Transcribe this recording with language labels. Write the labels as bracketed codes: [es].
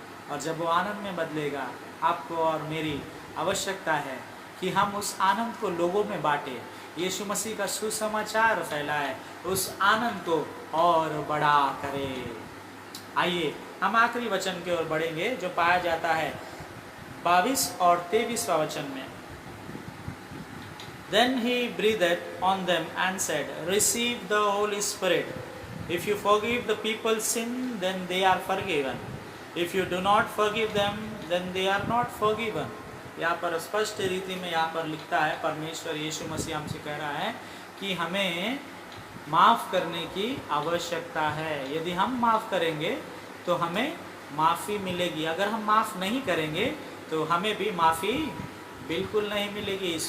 [hi] और जब वो आनंद में बदलेगा, आपको और मेरी आवश्यकता है कि हम उस आनंद को लोगों में बांटें, यीशु मसीह का सुसमाचार फैलाए, उस आनंद को और बड़ा करें। आइए हम आखिरी वचन की ओर बढ़ेंगे जो पाया जाता है 22 और 23वां वचन में। [en] Then he breathed on them and said, Receive the Holy Spirit. If you forgive the people's sin, then they are forgiven. If you do not forgive them, then they are not forgiven. [hi] यहाँ पर स्पष्ट रीति में यहाँ पर लिखता है, परमेश्वर यीशु मसीह हमसे कह रहा है कि हमें माफ़ करने की आवश्यकता है। यदि हम माफ़ करेंगे तो हमें माफ़ी मिलेगी, अगर हम माफ़ नहीं करेंगे तो हमें भी माफ़ी बिल्कुल नहीं मिलेगी।